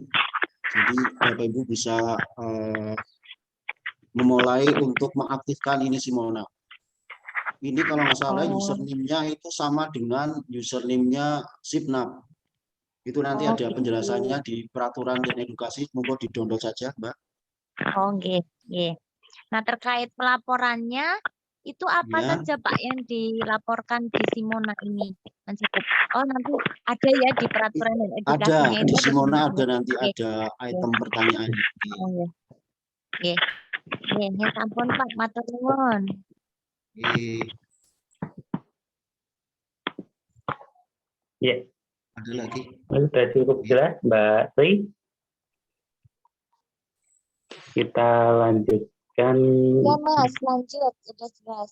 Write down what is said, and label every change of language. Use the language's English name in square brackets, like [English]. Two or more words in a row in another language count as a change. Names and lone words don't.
[Indonesian] Jadi Bapak Ibu bisa memulai untuk mengaktifkan ini Simona. Ini kalau nggak salah Oh, username-nya itu sama dengan username-nya Sipnap. Itu nanti oh ada penjelasannya gitu. di peraturan dan edukasi, monggo di-download saja, Mbak. [Javanese] Oh, nggih, nggih. [Indonesian] Nah, terkait pelaporannya itu apa Ya, saja Pak yang dilaporkan di Simona ini? Kan cukup. Oh, nanti ada ya di peraturan dan ada edukasinya di itu ada Simona semua. ada nanti Oke, ada oke. item pertanyaannya. [Javanese] Oh, nggih. Nggih. Nggih, nggih, sampun Pak, matur nuwun. [Indonesian] Oke, Ya, ada lagi? sudah cukup jelas Mbak Tri. Kita lanjutkan. Ya Mas, lanjut, sudah jelas.